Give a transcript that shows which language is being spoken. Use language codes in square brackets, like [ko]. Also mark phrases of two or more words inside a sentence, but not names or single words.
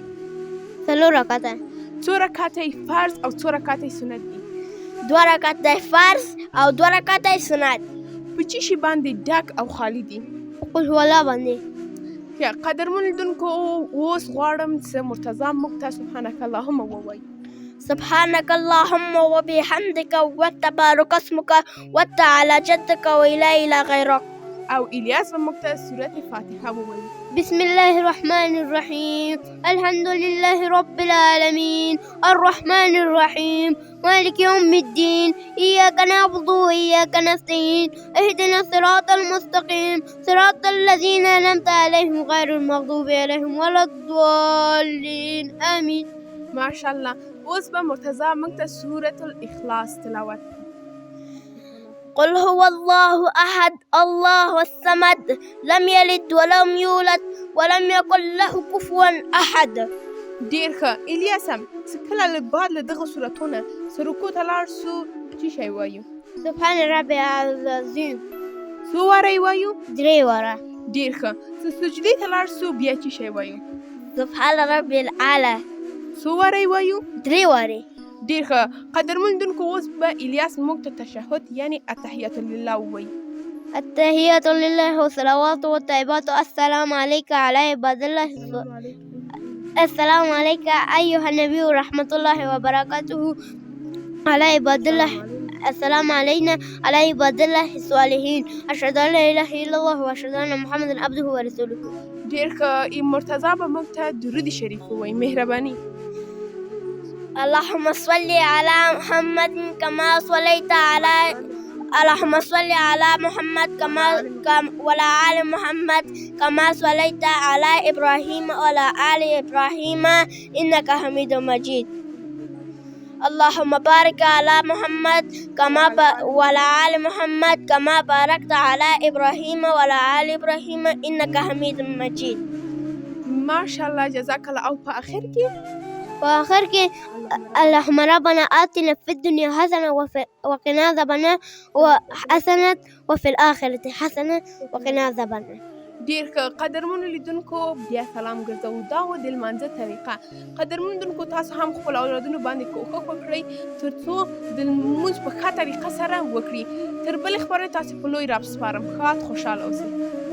[ps] 4 رکعته. څو رکعته یې فرض او څو رکعته یې سنت دي؟ 2 رکعته فرض او 2 رکعته سنت. په څه شي باندې ډک او خالي دي؟ [ar] قل هو الله باندې. [ps] یا قدرمن لیدونکو اوس غواړم چې مرتضی موږ ته [ar] سبحانک اللهم [ps] ووایي. [ar] سبحانك اللهم وبحمدك وتبارك اسمك وتعالى جدك ولا إله غيرك. [ps] او الیاس به موږ ته سورت فاتحه ووایي. [ar] بسم الله الرحمن الرحيم الحمد لله رب العالمين الرحمن الرحيم مالك يوم الدين إياك نعبد وإياك نستعين اهدنا الصراط المستقيم صراط الذين أنعمت عليهم غير المغضوب عليهم ولا الضالين آمين. [ps] ماشاءالله. اوس به مرتضی موږ ته سورت الاخلاص تلاوت. [ar] قل هو الله أحد الله الصمد لم يلد ولم يولد ولم يكن له كفوا أحد. [ps] ډېر ښه. الیاسم چې کله له بعد له دغه سورتونه چې رکوع ته لاړ سو څه شی وایو؟ [ar] سبحان ربي العظیم. [ps] څو واره یې وایو؟ 3 واره. ډېر ښه. چې سجدې ته لاړ سو بیا څه شی وایو؟ [ar] سبحان ربي الأعلى. [ps] څو واره یې وایو؟ 3 واره. ډېر ښه. قدرمن لیدونکو اوس به الیاس موږ ته تشهد یعنی [ar] التحیة لله [ps] ووایي. [ar] التحيات لله والصلوات والطيبات السلام عليك على عباد الله السلام عليك أيها النبي ورحمة الله وبركاته على عباد الله السلام علينا على عباد الله الصالحين أشهد أن لا إله إلا الله وأشهد أن محمدا عبده ورسوله. [ps] ډېر ښه. مرتضی به موږ ته درود شریف ووایي. مهرباني. [ar] اللهم صل على محمد كما صليت على اللهم صل على محمد كما وعلى آل محمد كما صليت على إبراهيم وعلى آل إبراهيم إنك حميد مجيد. اللهم بارك على محمد كما وعلى آل محمد كما باركت على إبراهيم وعلى آل إبراهيم إنك حميد مجيد. ماشاءالله جزاك الله. [ps] او په آخر کې [ar] وآخر کې اللهم ربنا آتنا في الدنيا حسنة وقنا عذاب النار وحسنة وفي الآخرة حسنة وقنا عذاب النار. [ps] ډېر ښه. قدرمنو لیدونکو بیا سلام ګرځوو. دا و د لمانځه طریقه. قدرمنو لیدونکو تاسو هم خپل اولادونو باندې کوښښ وکړئ تر څو د لمونځ په ښه طریقه سره وکړي. تر بلې خپرونې تاسې په لوی رب سپارم. ښاد خوشحاله اوسئ.